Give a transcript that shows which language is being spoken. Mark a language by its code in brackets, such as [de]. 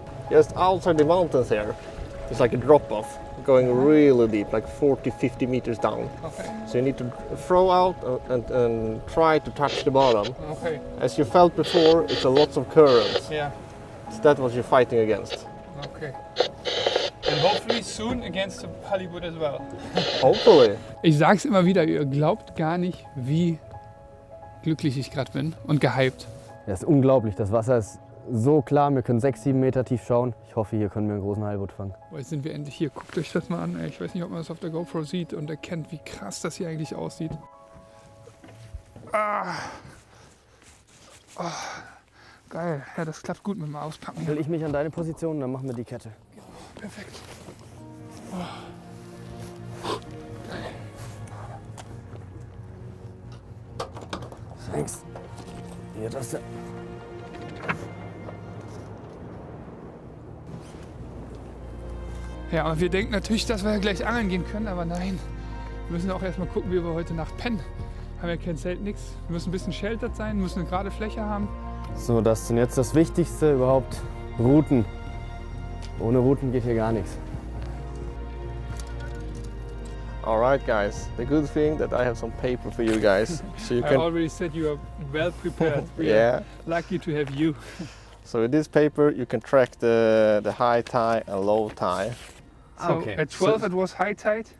[en] Just outside the mountains here, it's like a drop-off, going really deep, like 40-50 meters down. Okay. So you need to throw out and try to touch the bottom. Okay. As you felt before, it's a lots of current. Yeah. So that's what you're fighting against. Okay. And hopefully soon against the Halibut as well. Hopefully. [de] Ich sag's immer wieder, ihr glaubt gar nicht, wie glücklich ich gerade bin und gehypt. Das ist unglaublich. Das Wasser ist so klar. Wir können 6-7 Meter tief schauen. Ich hoffe, hier können wir einen großen Halibut fangen. Jetzt sind wir endlich hier. Guckt euch das mal an. Ey. Ich weiß nicht, ob man das auf der GoPro sieht und erkennt, wie krass das hier eigentlich aussieht. Ah. Oh. Geil. Ja, das klappt gut mit dem Auspacken. Stell ich mich an deine Position, dann machen wir die Kette. Perfekt. Thanks. Hier, das da. Ja, und wir denken natürlich, dass wir gleich angeln gehen können, aber nein. Wir müssen auch erstmal gucken, wie wir heute Nacht pennen. Haben ja kein Zelt, nichts. Wir müssen ein bisschen sheltered sein, müssen eine gerade Fläche haben. So, das ist jetzt das Wichtigste überhaupt. Routen. Ohne Routen geht hier gar nichts. [en] All right, guys. The good thing that I have some paper for you guys, so you I can. already said you are well prepared. We Yeah. are lucky to have you. So with this paper, you can track the high tide and low tide. So Okay. at 12 it was high tide.